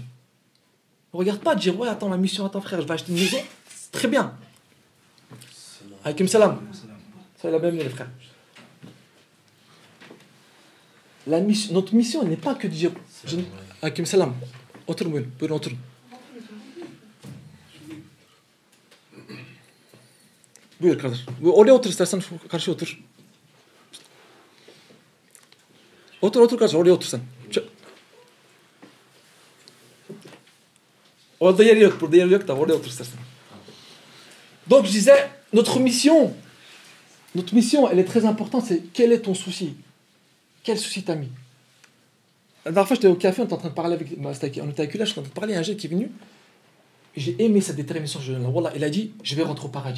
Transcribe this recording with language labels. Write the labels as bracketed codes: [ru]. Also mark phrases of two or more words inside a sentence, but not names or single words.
[fr] Regarde pas dire ouais attends ma mission, attends frère, je vais acheter une maison. C'est très bien. [ar] عليكم السلام. [fr] Ça la même les frères. Notre mission n'est pas que de dire [ar] عليكم السلام. [fr] Autre mot, pour autre. [tr] Buyur kardeş. Oraya otur istersen karşıya otur. Otur kardeş oraya otur sen. Orada yer yok, burada yer yok da oraya otur istersen. [fr] Donc je disais, notre mission, elle est très importante, c'est quel est ton souci? Quel souci t'as mis? La dernière fois, j'étais au café, on était en train de parler avec... on était avec lui, là, je suis en train de parler à un jeune qui est venu. Et j'ai aimé sa détermination, ce jeune-là. Wallah, il a dit, je vais rentrer au paradis.